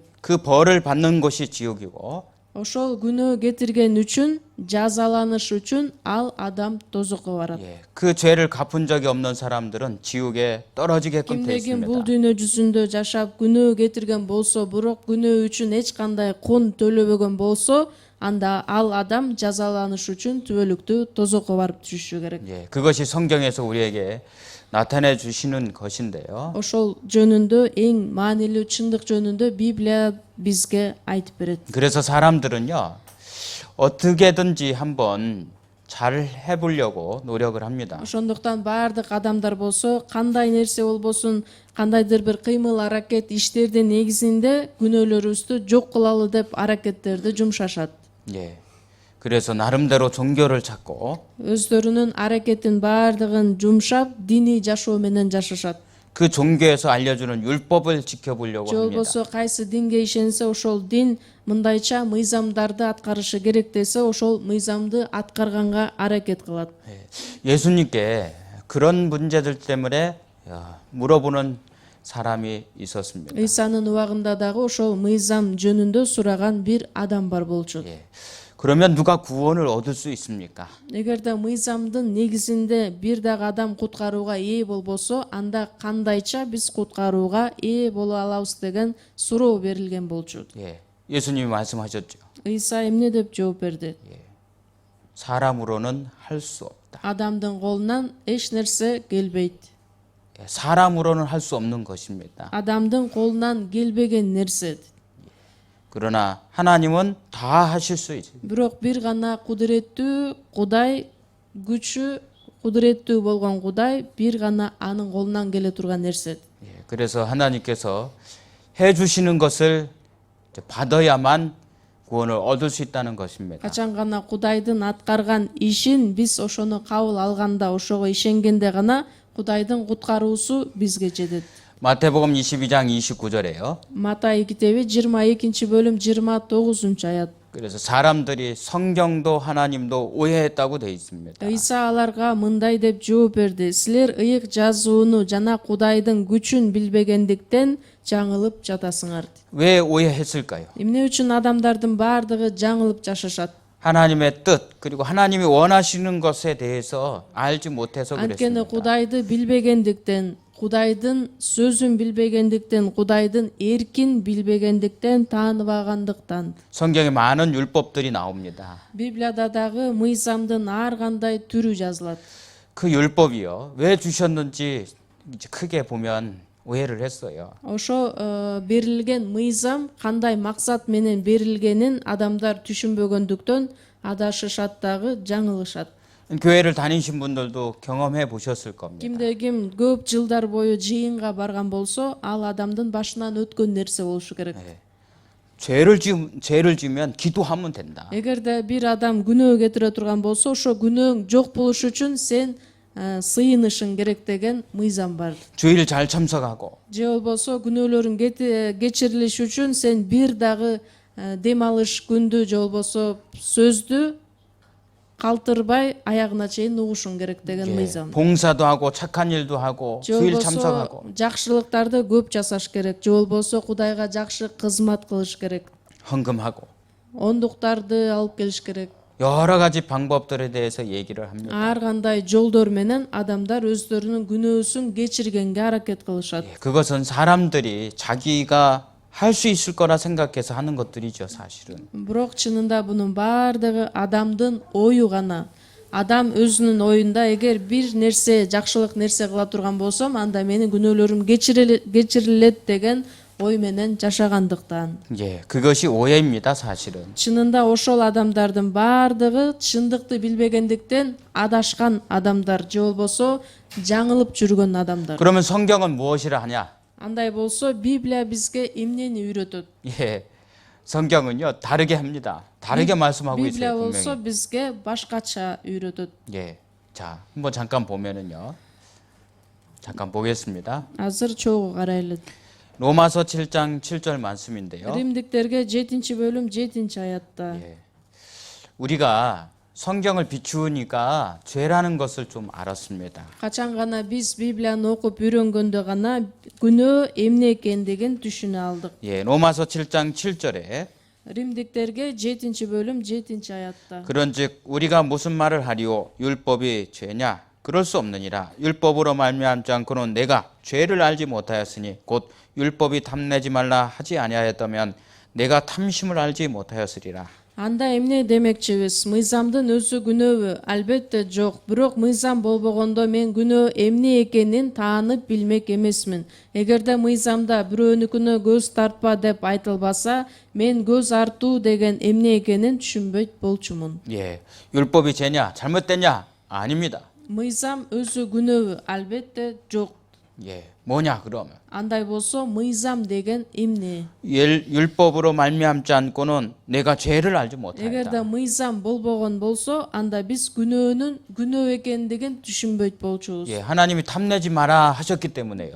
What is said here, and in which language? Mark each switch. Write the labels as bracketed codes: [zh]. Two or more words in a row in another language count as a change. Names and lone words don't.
[ko] 그 벌을 받는 곳이 지옥이고 [ky] Ошол күнөө кетирген үчүн, жазаланыш үчүн ал адам тозокко барат. [ko] 예, 그 죄를 갚은 적이 없는 사람들은 지옥에 떨어지게끔 되어 [ky] Кимдегин бул [ko] 있습니다. [ky] дүйнө жүзүндө жашап күнөө кетирген болсо, бирок күнөө үчүн эч кандай кун төлөбөгөн болсо, анда ал адам жазаланыш үчүн түбөлүктүү тозокко барып түшүшү керек. [ko] 예, 그것이 성경에서 우리에게 나타내 주시는 것인데요. [ky] Ошол жөнүндө эң маанилүү чындык жөнүндө Библия бизге айтып берет. [ko] 그래서 사람들은요, 어떻게든지 한번 잘 해보려고 노력을 합니다. [ky] Ошондуктан баардык адамдар болсо, кандай нерсе болбосун, кандайдыр бир кыймыл аракет иштердин негизинде күнөөлөрүбүздү жок кылалы деп аракеттерди жумшашат. [ko] 예, 그래서 나름대로 종교를 찾고 [ky] Өздөрүнүн аракетин баардыгын жумшап, диний жашоо менен жашашат. [ko] 그 종교에서 알려주는 율법을 지켜보려고 [ky] Же [ko] 합니다. [ky] болбосо кайсы динге ишенсе, ошол дин мындайча мыйзамдарды аткарышы керек десе, ошол мыйзамды аткарганга аракет кылат. [ko] 예수님께 그런 문제들 때문에 물어보는 사람이 있었습니다. [ky] Ыйсанын убагында дагы ошол мыйзам жөнүндө сураган бир адам бар болчу. [ko] 예, 그러면 누가 구원을 얻을 수 있습니까? [ky] Эгерде мыйзамдын негизинде бир дагы адам куткарууга ээ болбосо, анда кандайча биз куткарууга ээ боло алабыз деген суроо берилген болчу. [ko] 예, 예수님이 말씀하셨죠. [ky] Ыйса эмне деп жооп берди? [ko] 사람으로는 할 수 없다. [ky] Адамдын колунан эч нерсе келбейт. [ko] 예, 사람으로는 할 수 없는 것입니다. [ky] Адамдын колунан келбеген нерсе. [ko] 그러나 하나님은 다 하실 수 있어요. [ky] Бирок бир гана кудуреттүү Кудай, күчү кудуреттүү болгон Кудай бир гана анын колунан келе турган нерсе. [ko] 예, 그래서 하나님께서 해 주시는 것을 이제 받아야만 구원을 얻을 수 있다는 것입니다. [ky] Качан гана Кудайдын аткарган ишин биз ошону кабыл алганда, ошого ишенгенде гана Кудайдын куткаруусу бизге жетет. [ko] 마태복음 22장 29절에요. [ky] Матай китеби 22 бөлүм 29 аят. [ko] 그래서 사람들이 성경도 하나님도 오해했다고 되어 있습니다. [ky] Ыйса аларга мындай деп жооп берди: силер ыйык жазууну жана Кудайдын күчүн билбегендиктен жаңылып жатасыңар. [ko] 왜 오해했을까요? [ky] Эмне үчүн адамдардын баардыгы жаңылып жашашат? [ko] 하나님의 뜻 그리고 하나님이 원하시는 것에 대해서 알지 못해서 [ky] Анткени [ko] 그랬습니다. [ky] Кудайды билбегендиктен, Кудайдын сөзүн билбегендиктен, Кудайдын эркин билбегендиктен, тааныбагандыктан. [ko] 성경에 많은 율법들이 나옵니다. Библияда дагы мыйзамдын ар кандай түрү жазылат. 그 율법이요. 왜 주셨는지 이제 크게 보면 오해를 했어요. [ky] Ошо берилген мыйзам кандай максат менен берилгенин адамдар түшүнбөгөндүктөн адашышат дагы, жаңылышат. [ko] 교회를 다니신 분들도 경험해 보셨을 겁니다. [ky] Кимде ким көп жылдар бою жыйынга барган болсо, ал адамдын башынан өткөн нерсе болушу керек. [ko] 죄를 지면 기도하면 된다. [ky] Эгерде бир адам күнөө кетире турган болсо, ошо күнөөң жок болушу үчүн сен сыйынышың керек деген мыйзам бар. [ko] 주일 잘 참석하고 [ky] Же болбосо күнөөлөрүң кечирилиши үчүн сен бир дагы дем алыш күндү же болбосо сөздү калтырбай аягына чейин угушуң керек деген мыйзам. [ko] 봉사도 하고 착한 일도 하고 [ky] Же [ko] 주일 [ky] болбосо [ko] 참석하고 [ky] жакшылыктарды көп жасаш керек. Же болбосо Кудайга жакшы кызмат кылыш керек. [ko] 헌금하고 [ky] Ондуктарды алып келиш керек. [ko] 여러 가지 방법들에 대해서 얘기를 합니다. [ky] Ар кандай жолдор менен адамдар өздөрүнүн күнөөсүн кечиргенге аракет кылышат. [ko] 그것은 사람들이 자기가 할 수 있을 거라 생각해서 하는 것들이죠, 사실은. [ky] Бирок чынында бунун баардыгы адамдын ою гана. адам өзүнүн оюнда эгер бир нерсе жакшылык нерсе кыла турган болсом, анда менин күнөөлөрүм кечирилет деген ой менен жашагандыктан. [ko] 예, 그것이 오해입니다, 사실은. [ky] Чынында ошол адамдардын баардыгы чындыкты билбегендиктен адашкан адамдар же болбосо жаңылып жүргөн адамдар. [ko] 그러면 성경은 무엇이라 하냐? [ky] Андай болсо Библия бизге эмнени үйрөтөт? [ko] 예, 성경은요 다르게 합니다. 다르게 말씀하고 [ky] Библия [ko] 있어요, [ky] болсо [ko] 분명히. [ky] бизге башкача үйрөтөт. [ko] 예, 자, 한번 잠깐 보면은요, 잠깐 보겠습니다. [ky] Азыр чогуу карайлы. [ko] 로마서 7장 7절 말씀인데요. [ky] Римдиктерге 7-бөлүм 7-аятта. [ko] 예, 우리가 성경을 비추니까 죄라는 것을 좀 알았습니다. [ky] Качан гана биз Библияны окуп үйрөнгөндө гана күнөө эмне экендигин түшүнө алдык. [ko] 예, 로마서 7장 7절에 [ky] Римдиктерге 7-бөлүм 7-аятта. [ko] 그런즉 우리가 무슨 말을 하리요? 율법이 죄냐? 그럴 수 없느니라. 율법으로 말미암지 않고는 내가 죄를 알지 못하였으니 곧 율법이 탐내지 말라 하지 아니하였다면 내가 탐심을 알지 못하였으리라. [ky] Анда эмне демекчибиз? Мыйзамдын өзү күнөөбү? Албетте жок. Бирок мыйзам болбогондо мен күнөө эмне экенин таанып билмек эмесмин. Эгерде мыйзамда бирөөнүкүнө көз тартпа деп айтылбаса, мен көз артуу деген эмне экенин түшүнбөйт болчумун. [ko] 예, 율법이 죄냐? 잘못됐냐? 아닙니다. [ky] Мыйзам өзү күнөөбү? Албетте жок. [ko] 예, 뭐냐 그러면? [ky] Андай болсо мыйзам деген эмне? [ko] 율법으로 말미암지 않고는 내가 죄를 알지 [ky] Эгерде [ko] 못하였다. [ky] мыйзам болбогон болсо, анда биз күнөөнүн күнөө экендигин түшүнбөйт болчубуз. [ko] 예, 하나님이 탐내지 마라 하셨기 때문에요.